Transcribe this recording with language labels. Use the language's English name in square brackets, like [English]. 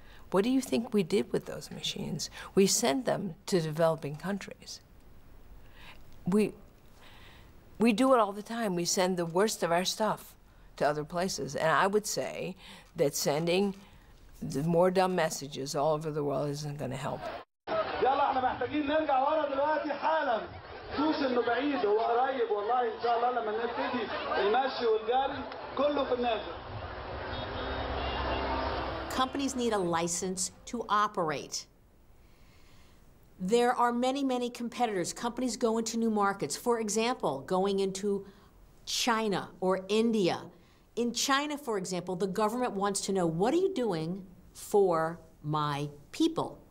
[English] What do you think we did with those machines? We sent them to developing countries. We do it all the time. We send the worst of our stuff to other places, and I would say that sending the more dumb messages all over the world isn't going to help. [Arabic] يلا احنا محتاجين نرجع ورا دلوقتي حالا. دوس انه بعيد هو قريب والله ان شاء الله لما نبتدي المشي والجري كله في النازل. [English] Companies need a license to operate. There are many, many competitors. Companies go into new markets. For example, going into China or India. In China, for example, the government wants to know, what are you doing for my people?